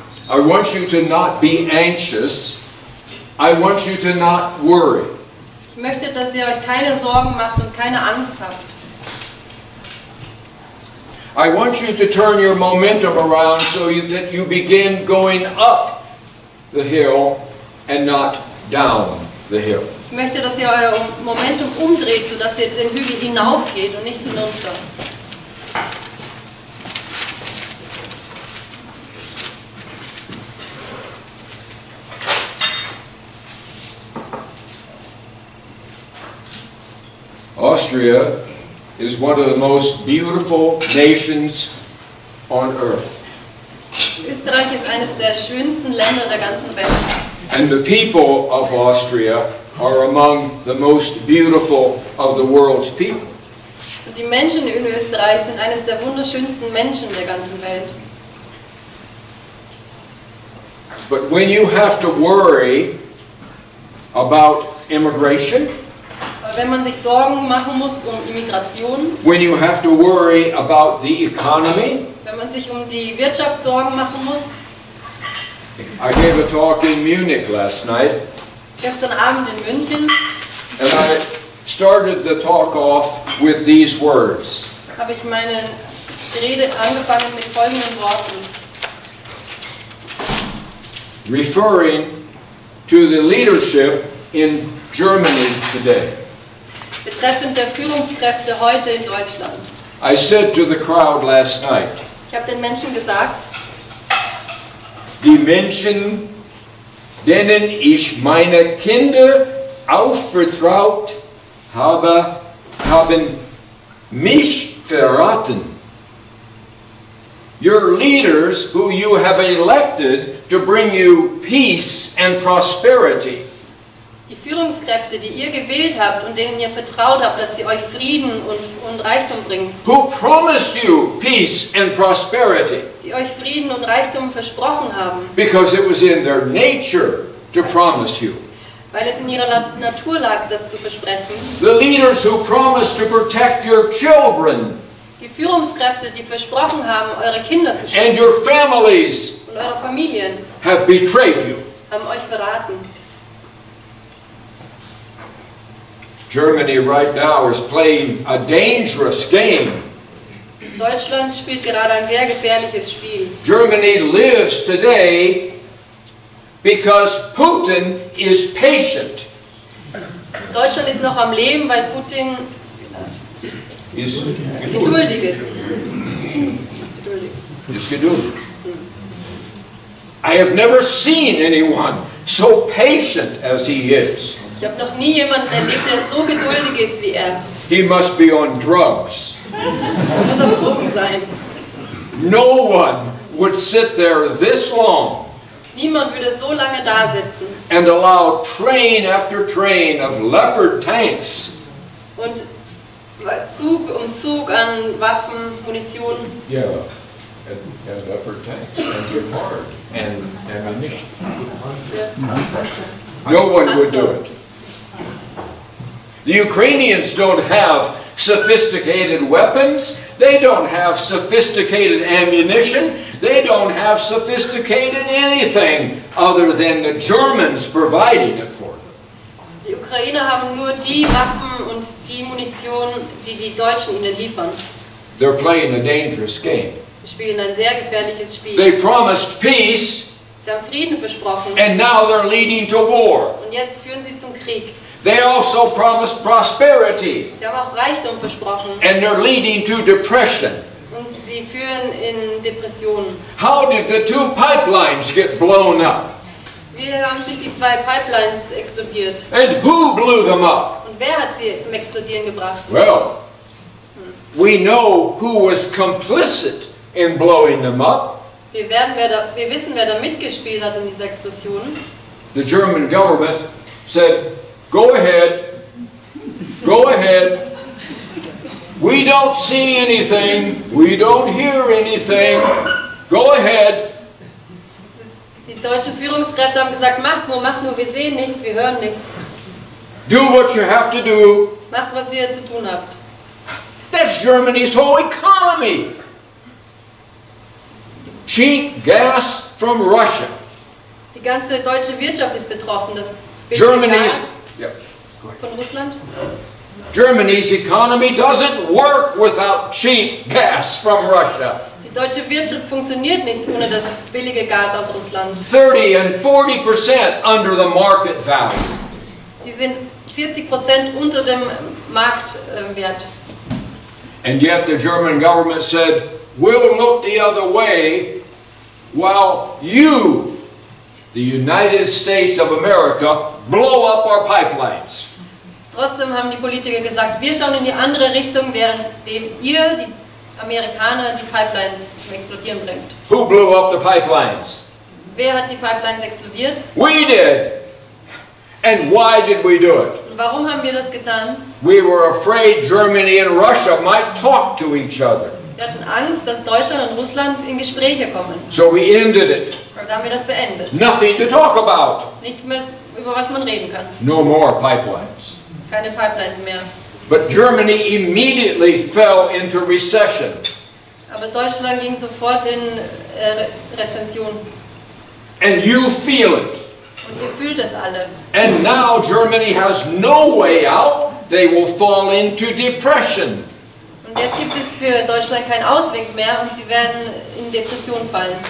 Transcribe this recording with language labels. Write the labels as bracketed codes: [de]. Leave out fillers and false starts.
[en] I want you to not be anxious. I want you to not worry. [de] Ich möchte, dass ihr euch keine Sorgen macht und keine Angst habt. [en] I want you to turn your momentum around so that you begin going up the hill and not down the hill. [de] Ich möchte, dass ihr euer Momentum umdreht, sodass ihr den Hügel hinaufgeht und nicht hinunter. [en] Austria is one of the most beautiful nations on earth. [de] Österreich ist eines der schönsten Länder der ganzen Welt. [en] And the people of Austria are among the most beautiful of the world's people. [de] Und die Menschen in Österreich sind eines der wunderschönsten Menschen der ganzen Welt. [en] But when you have to worry about immigration, [de] Aber wenn man sich Sorgen machen muss Immigration, [en] when you have to worry about the economy, [de] wenn man sich die Wirtschaft Sorgen machen muss. [en] I gave a talk in Munich last night, [de] Gestern Abend in München [en] and I started the talk off with these words. [de] habe ich meine Rede angefangen mit folgenden Worten. [en] Referring to the leadership in Germany today. [de] Betreffend der Führungskräfte heute in Deutschland. [en] I said to the crowd last night, [de] Ich habe den Menschen gesagt, die Menschen, denen ich meine Kinder aufvertraut habe, haben mich verraten. [en] Your leaders who you have elected to bring you peace and prosperity. [de] die Führungskräfte, die ihr gewählt habt und denen ihr vertraut habt, dass sie euch Frieden und Reichtum bringen, [en] Who promised you peace and prosperity [de] die euch Frieden und Reichtum versprochen haben, [en] because it was in their nature to promise you. [de] weil es in ihrer Natur lag, das zu versprechen. [en] The leaders who promised to protect your children [de] Die Führungskräfte, die versprochen haben, eure Kinder zu [en] and [de] schützen [en] your families [de] und eure Familien, [en] have betrayed you. [de] haben euch verraten. [en] Germany right now is playing a dangerous game. [de] Deutschland spielt gerade ein sehr gefährliches Spiel. [en] Germany lives today because Putin is patient. [de] Deutschland ist noch am Leben, weil Putin [en] Is [de] geduldig ist. Geduldig. [en] I have never seen anyone so patient as he is. [de] Ich habe noch nie jemanden erlebt, der so geduldig ist wie er. [en] He must be on drugs. [de] Er muss auf Drogen sein. [en] No one would sit there this long [de] Niemand würde so lange da sitzen [en] and allow train after train of Leopard tanks und Zug um Zug an Waffen, Munition, and Leopard tanks and Gepard and ammunition. No one would do it. The Ukrainians don't have sophisticated weapons. They don't have sophisticated ammunition. They don't have sophisticated anything other than the Germans providing it for them. [de] Die Ukrainer haben nur die Waffen und die Munition, die die Deutschen ihnen liefern. [en] They're playing a dangerous game. [de] Sie spielen ein sehr gefährliches Spiel. [en] They promised peace, [de] Sie haben Frieden versprochen [en] and now they're leading to war. [de] und jetzt führen sie zum Krieg. [en] They also promised prosperity, [de] Sie haben auch Reichtum versprochen [en] and they're leading to depression. [de] und sie führen in Depressionen. [en] How did the two pipelines get blown up? [de] Wie haben sich die zwei Pipelines explodiert? [en] And who blew them up? [de] Und wer hat sie zum Explodieren gebracht? [en] Well, we know who was complicit in blowing them up. [de] Wir wissen, wer da mitgespielt hat in dieser Explosion. [en] The German government said, go ahead, go ahead. We don't see anything, we don't hear anything. Go ahead. [de] Die deutschen Führungskräfte haben gesagt, macht nur, wir sehen nichts, wir hören nichts. [en] Do what you have to do. [de] Macht, was ihr zu tun habt. [en] That's Germany's whole economy. Cheap gas from Russia. [de] Die ganze deutsche Wirtschaft ist betroffen. Das billige [en] Germany's, [de] Gas von Russland. [en] Germany's economy doesn't work without cheap gas from Russia. [de] Die deutsche Wirtschaft funktioniert nicht ohne das billige Gas aus Russland. [en] 30 and 40% under the market value. [de] Die sind 40% unter dem Marktwert. [en] And yet the German government said, we'll look the other way while you, the United States of America, blow up our pipelines. [de] Trotzdem haben die Politiker gesagt, wir schauen in die andere Richtung, währenddem ihr, die Amerikaner, die Pipelines zum Explodieren bringt. [en] Who blew up the pipelines? [de] Wer hat die Pipelines explodiert? [en] We did. And why did we do it? [de] Und warum haben wir das getan? [en] We were afraid Germany and Russia might talk to each other. [de] Wir hatten Angst, dass Deutschland und Russland in Gespräche kommen. [en] So we ended it. [de] Also haben wir das beendet. [en] Nothing to talk about. [de] Nichts mehr, über was man reden kann. [en] No more pipelines. [de] Keine Pipelines mehr. [en] But Germany immediately fell into recession. [de] Aber Deutschland ging sofort in Rezession. [en] And you feel it. [de] Und ihr fühlt es alle. [en] And now Germany has no way out. They will fall into depression. [de] Und jetzt gibt es für Deutschland keinen Ausweg mehr und sie werden in Depression fallen.